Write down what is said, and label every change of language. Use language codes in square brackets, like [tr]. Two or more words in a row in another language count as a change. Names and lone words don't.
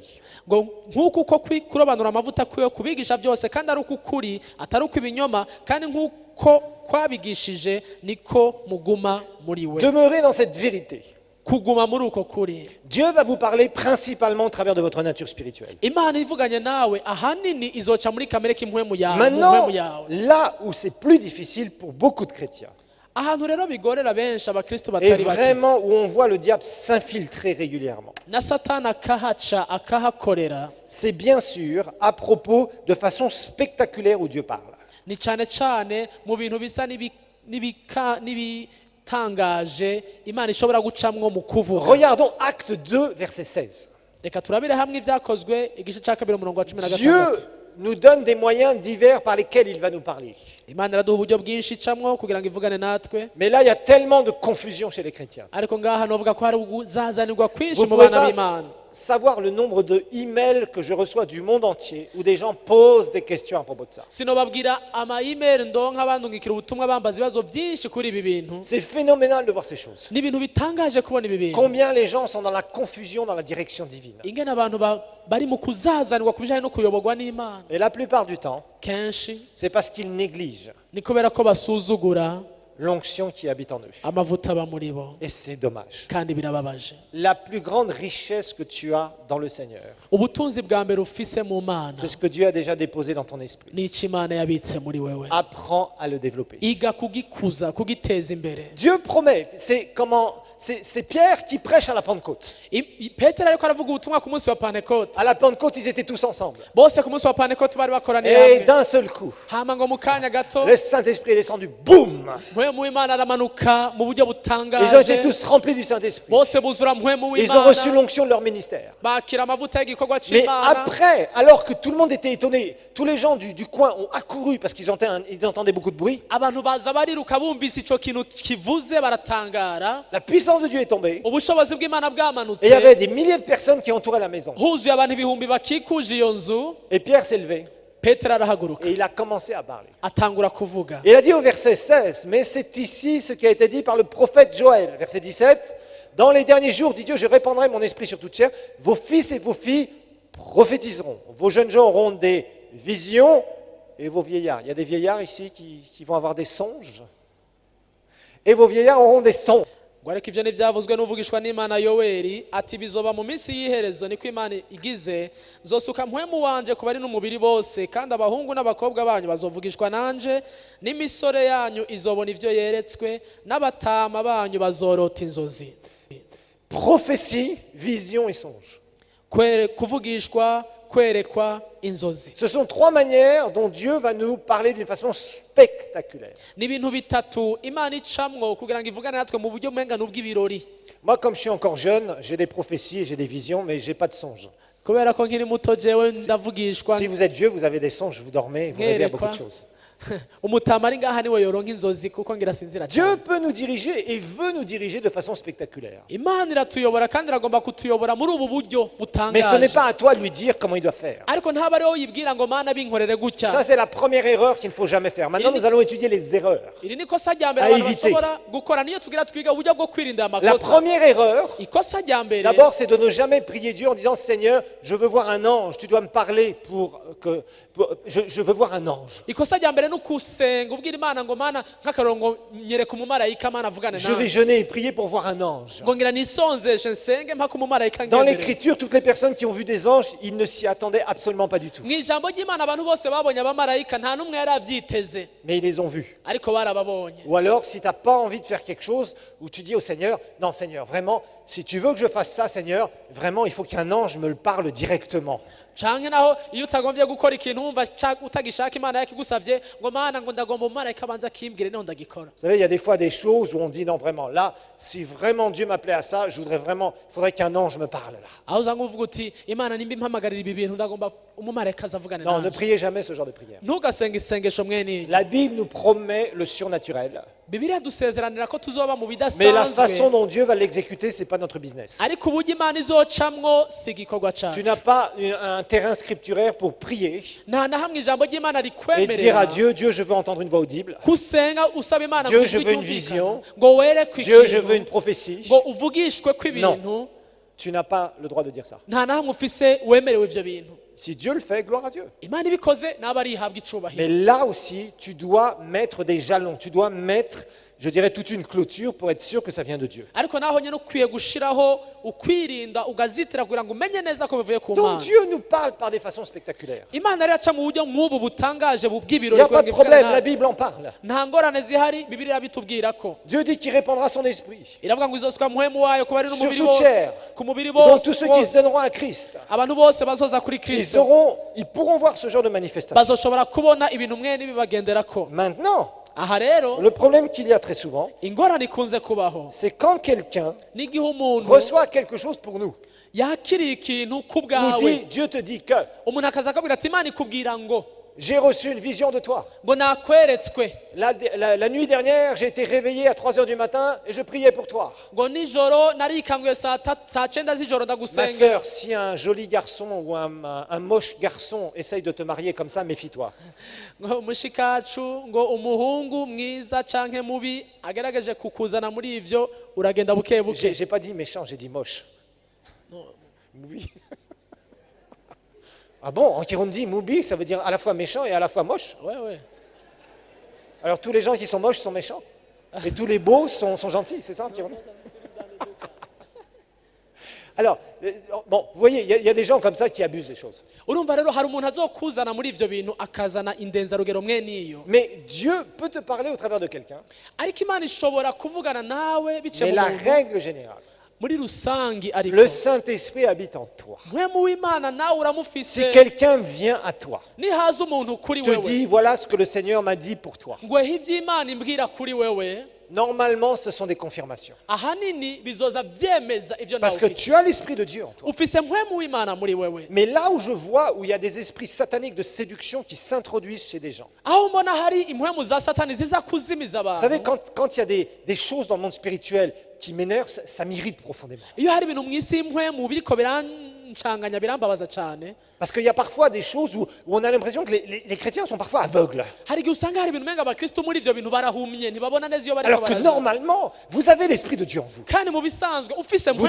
[rn] ngo nk'uko uko kurobanura amavuta kwiwe kubigisha byose kandi ari uko ukuri atari uko ibinyoma, kandi nk'uko kwabigishije niko muguma muri we. [fr] Demeurez dans cette vérité. [rn] kuguma muri uko kuri. [fr] Dieu va vous parler principalement au travers de votre nature spirituelle. [rn] imana ivuganye nawe ahanini izoca muri kamere k'impwemu yawe, mu [fr] Maintenant, [rn] mpwemu yawe. [fr] là où c'est plus difficile pour beaucoup de chrétiens, [rn] ahantu rero bigorera benshi abakristo [fr] et [rn] batari bake, [fr] vraiment où on voit le diable s'infiltrer régulièrement, [rn] na satani akahaca akahakorera, [fr] c'est bien sûr à propos de façon spectaculaire où Dieu parle. [rn] ni cyane cyane mu bintu bisa n'ibitangaje imana ishobora gucamwo mu kuvuga. [fr] Regardons Acte 2, verset 16. [rn] reka turabire hamwe ibyakozwe igice cya kabiri umurongo wa [fr] Dieu [rn] 16. [fr] nous donne des moyens divers par lesquels il va nous parler. [rn] imana iraduha uburyo bwinshi icamwo kugira ngo ivugane natwe, [fr] Mais là, il y a tellement de confusion chez les chrétiens. [rn] ariko ngaha novuga ko hari ukuzazanirwa kwinshi [fr] Vous ne [rn] mu [fr] pouvez [rn] bana [fr] pas [rn] b'imana. [fr] savoir le nombre de emails que je reçois du monde entier où des gens posent des questions à propos de ça. [rn] sinobabwira ama-email ndonka bandungikira ubutumwa bambaza ibibazo byinshi kuri ibi bintu. [fr] C'est phénoménal de voir ces choses. [rn] ni ibintu bitangaje kubona ibi bintu, [fr] Combien les gens sont dans la confusion dans la direction divine. [rn] ingene abantu bari mu kuzazanirwa ku bijyanye no kuyoborwa n'imana. [fr] Et la plupart du temps, [rn] kenshi [fr] c'est parce qu'ils négligent [rn] ni kubera ko basuzugura [fr] l'onction qui habite en eux. [rn] amavuta aba muri bo, [fr] Et c'est dommage. [rn] kandi birababaje. [fr] La plus grande richesse que tu as dans le Seigneur, [rn] ubutunzi bwa mbere ufise mu mana [fr] c'est ce que Dieu a déjà déposé dans ton esprit. [rn] ni icyo imana yabitse muri wewe. [fr] Apprends à le développer. [rn] iga kugikuza, kugiteza imbere. [fr] Dieu promet, c'est Pierre qui prêche à la Pentecôte. [rn] petero ariko aravuga ubutumwa ku munsi wa pantekote. [fr] À la Pentecôte, ils étaient tous ensemble. [rn] bose ku munsi wa pantekote bari bakoraniye [fr] Et [rn] hamwe. [fr] d'un seul coup, [rn] hama ngo mu kanya gato [fr] le Saint-Esprit est descendu, boum! [rn] mpwemu w'imana aramanuka mu buryo [fr] Ils ont [rn] butangaje, [fr] été tous remplis du Saint-Esprit. [rn] bose buzura mpwemu [fr] Ils ont reçu [rn] w'imana, [fr] l'onction de leur ministère. [rn] bakira amavuta y'igikorwa [fr] Mais [rn] cy'imana. [fr] après, alors que tout le monde était étonné, tous les gens du coin ont accouru parce qu'ils entendaient beaucoup de bruit. [rn] abantu baza bariruka bumvise icyo kintu kivuze baratangara. [fr] La puissance puissance de Dieu est tombée. [rn] ubushobozi bw'imana [fr] Et il y [rn] bwamanutse [fr] avait des milliers de personnes qui entouraient la maison. [rn] huzuye abantu ibihumbi bakikuje iyo nzu [fr] Et Pierre s'est levé [rn] petero arahaguruka [fr] et il a commencé à parler. [rn] atangura kuvuga [fr] Et il a dit au verset 16, mais c'est ici ce qui a été dit par le prophète Joël. Verset 17, dans les derniers jours, dit Dieu, je répandrai mon esprit sur toute chair. Vos fils et vos filles prophétiseront. Vos jeunes gens auront des visions et vos vieillards. Il y a des vieillards ici qui vont avoir des songes. Et vos vieillards auront des songes. [rn] ngo ariko ibyo ntibyavuzwe n'uvugishwa n'imana yoweri ati bizoba mu minsi y'iherezo niko imana igize nzosuka mpwemu wanje ku bari n'umubiri bose kandi abahungu n'abakobwa banyu bazovugishwa nanje n'imisore yanyu izobona ibyo yeretswe n'abatama banyu bazorota inzozi [fr] Prophétie, vision et songe. [rn] kuvugishwa kwerekwa inzozi [fr] Ce sont trois manières dont Dieu va nous parler d'une façon spectaculaire. [rn] ni ibintu bitatu imana icamwo kugira ngo ivugane natwe mu buryo bw'engano bw'ibirori [fr] Moi, comme je suis encore jeune, j'ai des prophéties et j'ai des visions, mais je n'ai pas de songes. [rn] kubera ko nkiri muto jewe ndavugishwa [fr] Si vous êtes vieux, vous avez des songes, vous dormez, vous rêvez à beaucoup de choses. [rn] umutama ari ngaha niwe yoronka inzozi kuko ngira sinzira [fr] Dieu [rn] cyane [fr] peut nous diriger et veut nous diriger de façon spectaculaire. [rn] imana iratuyobora kandi iragomba kutuyobora muri ubu buryo [fr] Mais ce n'est [rn] butangaje [fr] pas à toi de lui dire comment il doit faire. [rn] ariko ntaba ariho yibwira ngo mana binkorere gutya [fr] Ça, c'est la première erreur qu'il ne faut jamais faire. Maintenant, nous allons étudier les erreurs. [rn] iri ni ikosa rya mbere [fr] À [rn] abantu [fr] éviter. [rn] bashobora gukora niyo tugira twiga uburyo bwo kwirinda aya [fr] La [rn] makosa [fr] première erreur, [rn] ikosa rya mbere [fr] d'abord, c'est de ne jamais prier Dieu en disant Seigneur, je veux voir un ange, tu dois me parler je veux voir un ange. [rn] ikosa rya mbere ni ukusenga ubwira imana ngo mana nk'akarongo nyereka umumarayika mana avugane [fr] Je vais [rn] nawe [fr] jeûner et prier pour voir un ange. [rn] ngo ngira nisonzeshe nsenge mpaka umumarayika [fr] Dans [rn] ngendere [fr] l'écriture, toutes les personnes qui ont vu des anges, ils ne s'y attendaient absolument pas du tout. [rn] mu ijambo ry'imana abantu bose babonye abamarayika nta n'umwe yari abyiteze [fr] Mais ils les ont vus. [rn] ariko barababonye [fr] Ou alors, si tu n'as pas envie de faire quelque chose, où tu dis au Seigneur, non Seigneur, vraiment, si tu veux que je fasse ça, Seigneur, vraiment, il faut qu'un ange me le parle directement. [rn] canke naho iyo utagombye gukora ikintu wumva utagishaka imana yakigusabye ngo mana ngo ndagomba umumarayika abanza akimbwire niho ndagikora [fr] Vous savez, il y a des fois des choses où on dit, non, vraiment, là, si vraiment Dieu m'appelait à ça, je voudrais vraiment, il faudrait qu'un ange me parle là. [rn] aho usanga uvuga uti imana nimba impamagarira ibi bintu ndagomba umumarayika azavugane [fr] Non, ne [rn] nanjye [fr] priez jamais ce genre de prière. [rn] ntugasenge isengesho mwene iryo [fr] La Bible nous promet le surnaturel. [rn] bibiliya dusezeranira ko tuzoba mu [fr] Mais la façon [rn] bidasanzwe [fr] dont Dieu va l'exécuter, ce n'est pas notre business. [rn] ariko uburyo imana izocamwo si igikorwa [fr] Tu [rn] cyacu [fr] n'as pas un terrain scripturaire pour prier [rn] nta na hamwe ijambo ry'imana [fr] et dire à [rn] rikwemerera [fr] Dieu, Dieu, je veux entendre une voix audible. [rn] kusenga usaba imana [fr] Dieu, [rn] ngo [fr] je [rn] ijwi [fr] veux une [rn] ryumvikane, [fr] vision. [rn] ngo werekwe [fr] Dieu, je veux une [rn] ikintu [fr] prophétie. [rn] ngo uvugishwe kw'ibintu [fr] Tu n'as pas le droit de dire ça. [rn] nta na hamwe ufise wemerewe ivyo bintu [fr] Si Dieu le fait, gloire à Dieu. [rn] imana ibikoze naba arihabwa [fr] Mais [rn] icubahiro [fr] là aussi, tu dois mettre des jalons. Tu dois mettre, je dirais, toute une clôture pour être sûr que ça vient de Dieu. [rn] ariko naho nyine ukwiye gushiraho ukwirinda ugazitira kugira ngo umenye neza ko bivuye ku [fr] Donc [rn] mana [fr] Dieu nous parle par des façons spectaculaires. [rn] imana rero aca mu buryo nk'ubu butangaje [fr] Il n'y [rn] bw'ibirori [fr] a pas de [rn] kugira ngo ivugane [fr] problème, la [rn] natwe. [fr] Bible en parle. [rn] nta ngorane zihari bibiliya irabitubwira ko [fr] Dieu dit qu'il répandra son esprit. [rn] iravuga ngo izosuka muhemu wayo ku bari n'umubiri [fr] Sur toute chair. [rn] wose ku mubiri [fr] Donc tous ceux qui se [rn] bose [fr] donneront à Christ, [rn] abantu bose bazoza kuri kristo [fr] ils pourront voir ce genre de manifestation. [rn] bazoshobora kubona ibintu mwene bibagenderako [fr] Maintenant, [rn] aha rero [fr] le problème qu'il y a très souvent, [rn] ingorane ikunze kubaho [fr] c'est quand quelqu'un [rn] n'igihe umuntu [fr] reçoit quelque chose pour nous, [rn] yakiriye ikintu ku [fr] nous [rn] bwawe [fr] dit, Dieu te dit que [rn] umuntu akaza akabwira ati imana ikubwira ngo [fr] j'ai reçu une vision de toi. [rn] ngo nakweretswe [fr] La nuit dernière, j'ai été réveillé à 3 heures du matin et je priais pour toi. [rn] ngo nijoro narikanguye saa cyenda z'ijoro [fr] Ma [rn] ndagusengera [fr] sœur, si un joli garçon ou un moche garçon essaye de te marier comme ça, méfie-toi. [rn] ngo mushikacu ngo umuhungu mwiza canke mubi agerageje kukuzana muri ivyo uragenda buke buke [fr] J'ai pas dit méchant, j'ai dit moche. Non. Oui. Ah bon, en Kirundi, Moubi, ça veut dire à la fois méchant et à la fois moche. ouais. Alors tous les gens qui sont moches sont méchants. Et tous les beaux sont gentils, c'est ça en Kirundi? Alors, bon, vous voyez, il y a des gens comme ça qui abusent des choses. [rn] urumva rero hari umuntu azokuzana muri ivyo bintu akazana indenzarugero mwene iyo [fr] Mais Dieu peut te parler au travers de quelqu'un. [rn] ariko imana ishobora kuvugana nawe biciye [fr] Mais [rn] mu [fr] la [rn] muntu [fr] règle générale, [rn] muri rusangi ariko [fr] le Saint-Esprit habite en toi. [rn] mwemu w'imana nawe [fr] Si [rn] uramufise [fr] quelqu'un vient à toi, [rn] nihaza umuntu kuri [fr] te [rn] wewe [fr] dit, voilà ce que le Seigneur m'a dit pour toi. [rn] ngo ivyo imana imbwira kuri wewe [fr] normalement, ce sont des confirmations. [rn] ahanini bizoza byemeza ivyo [fr] Parce [rn] nawe [fr] que [rn] ufise [fr] tu as l'Esprit de Dieu en toi. [rn] ufise mpwemu w'imana muri wewe. [fr] Mais là où je vois où il y a des esprits sataniques de séduction qui s'introduisent chez des gens. [rn] aho mbona hari impwemu za satani ziza kuzimiza [fr] Vous savez, [rn] abantu, [fr] quand il y a des choses dans le monde spirituel qui m'énervent, ça m'irrite profondément. [rn] iyo hari ibintu mu isi y'impwemu biriko birancanganya birambabaza cyane. [fr] Parce qu'il y a parfois des choses où on a l'impression que les chrétiens sont parfois aveugles. [rn] Hari igihe usanga hari ibintu umenga abakristo muri ivyo bintu barahumye ntibabona neza iyo bariko [fr] Alors que [rn] baraja. [fr] normalement, vous avez l'Esprit de Dieu en vous. [rn] kandi mu bisanzwe ufise [fr] Vous